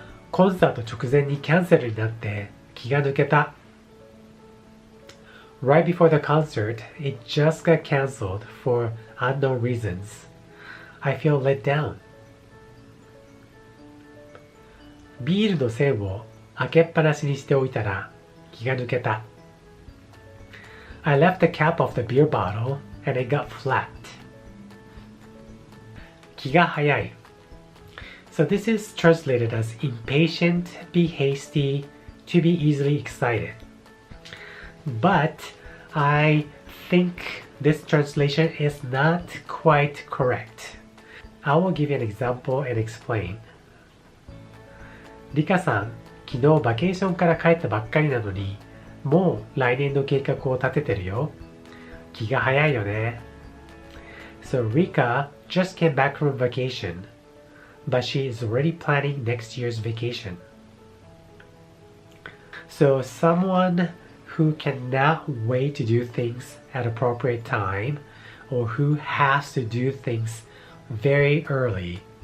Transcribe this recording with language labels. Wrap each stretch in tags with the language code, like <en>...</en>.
<ja>コンサート直前にキャンセルになって気が抜けた。</ja> <en>Right before the concert, it just got cancelled for unknown reasons. I feel let down.</en> <ja>ビールの栓を開けっぱなしにしておいたら気が抜けた。</ja> <en>I left the cap off the beer bottle and it got flat. 気が早い。 So this is translated as impatient, be hasty, to be easily excited. But I think this translation is not quite correct. I will give you an example and explain.</en> <ja>リカさん、昨日バケーションから帰ったばっかりなのに、もう来年の計画を立ててるよ。気が早いよね。</ja> <en>So Rika just came back from vacation, but she is already planning next year's vacation. So someone who cannot wait to do things at appropriate time, or who has to do things very early.</en>